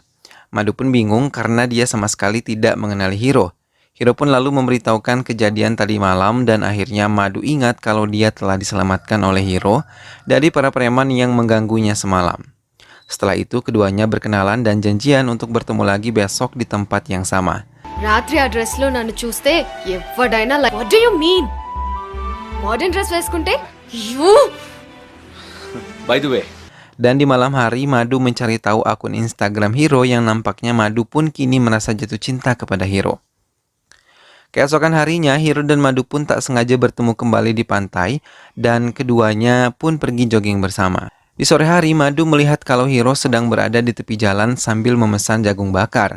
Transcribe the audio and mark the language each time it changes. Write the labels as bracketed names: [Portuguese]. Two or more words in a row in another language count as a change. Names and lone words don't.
[Indonesian] Madu pun bingung karena dia sama sekali tidak mengenali Hiro. Hiro pun lalu memberitahukan kejadian tadi malam dan akhirnya Madu ingat kalau dia telah diselamatkan oleh Hiro dari para preman yang mengganggunya semalam. Setelah itu keduanya berkenalan dan janjian untuk bertemu lagi besok di tempat yang sama. [Telugu] రాత్రి ఆ డ్రెస్ లో నన్ను చూస్తే ఎవడైనా [English] what do you mean modern dress [Telugu] వేసుకుంటే యూ [English] By the way, [Indonesian] Dan di malam hari Madu mencari tahu akun Instagram Hiro yang nampaknya Madu pun kini merasa jatuh cinta kepada Hiro. Keesokan harinya, Hiro dan Madu pun tak sengaja bertemu kembali di pantai dan keduanya pun pergi jogging bersama. Di sore hari, Madu melihat kalau Hiro sedang berada di tepi jalan sambil memesan jagung bakar.